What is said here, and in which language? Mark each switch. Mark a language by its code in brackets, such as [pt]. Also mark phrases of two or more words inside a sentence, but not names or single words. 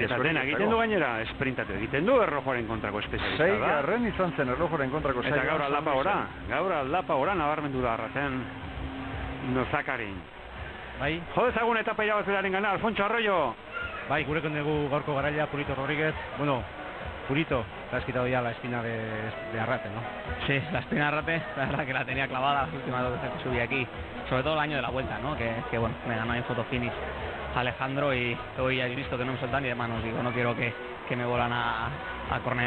[eu] Eta dena egiten du gainera, esprintatu egiten du erlojuaren kontrako espezialista da. 6. izan zen erlojuaren kontrako Eta gaur aldapa ora nabarmendu da arrazen Zakarin. Bai, Jo dezagun etapa irabazlearen gana, Alfonso Arroyo. bai, gurekin dugu gaurko garaia Purito Rodríguez. [es] Bueno, Purito, te has quitado ya la espina de Arrate, ¿no? Sí, la espina de Arrate, la verdad que la tenía clavada las últimas 2 veces que subí aquí, sobre todo el año de la vuelta, ¿no? Que bueno, me ganó en fotofinish Alejandro y hoy ya he visto que no me soltan ni de manos, digo, no quiero que me vuelvan a cornear.